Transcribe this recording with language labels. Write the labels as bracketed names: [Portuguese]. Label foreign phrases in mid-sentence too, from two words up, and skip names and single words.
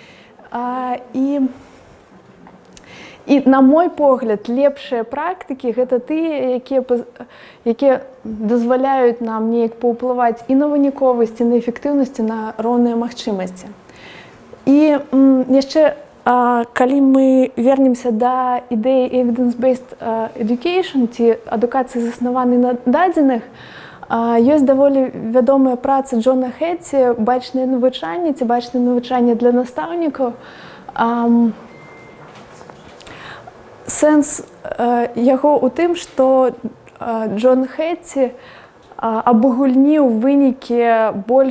[Belarusian] І, на мой погляд, лепшыя практыкі — гэта тыя, якія дазваляюць нам неяк паўплываць і на выніковасць, і на эфектыўнасць, і на роўныя магчымасці. І яшчэ, калі мы вернемся да ідэі [English] evidence-based education, [Belarusian] ці адукацыі, заснаванай на дадзеных, ёсць даволі вядомая праца Джона Хетці «Бачнае навучанне» ці «Бачнае навучанне для настаўнікаў». Сэнс яго ў тым, што Джон Хетці абагульніў вынікі больш